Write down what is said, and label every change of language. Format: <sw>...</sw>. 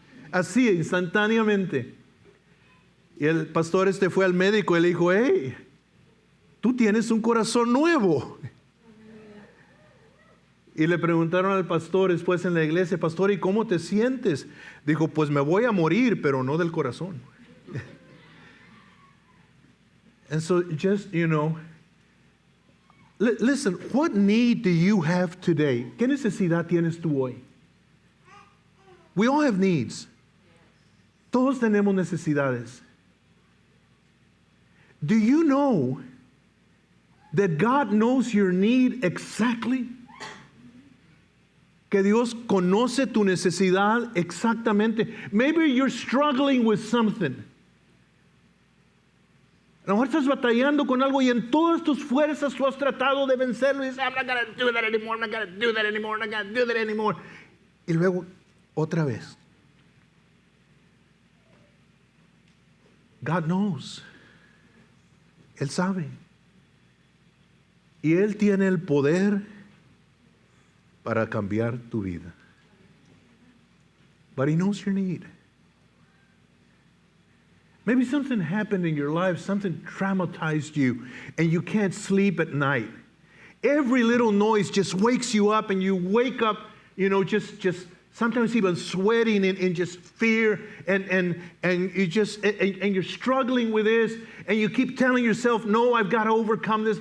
<es>Así, instantáneamente. Y el pastor fue al médico y le dijo, hey, tú tienes un corazón nuevo. Y le preguntaron al pastor después en la iglesia, pastor, ¿y cómo te sientes? Dijo, pues me voy a morir, pero no del corazón.</es> <en>And so just, listen, what need do you have today?</en> <es>¿Qué necesidad tienes tú hoy?</es> <en>We all have needs.</en> <es>Todos tenemos necesidades.</es> <en>Do you know that God knows your need exactly?</en> <es>Que Dios conoce tu necesidad exactamente.</es> <en>Maybe you're struggling with something.</en> <es>A lo mejor estás batallando con algo y en todas tus fuerzas tú has tratado de vencerlo y dices,</es> <en>I'm not going to do that anymore, I'm not going to do that anymore, I'm not going to do that anymore.</en> <es>Y luego, otra vez.</es> <en>God knows.</en> <es>Él sabe. Y Él tiene el poder para cambiar tu vida.</es> <en>But He knows your need. Maybe something happened in your life, something traumatized you, and you can't sleep at night. Every little noise just wakes you up, and you wake up, just sometimes even sweating in just fear, and you're struggling with this, and you keep telling yourself, no, I've got to overcome this.</en>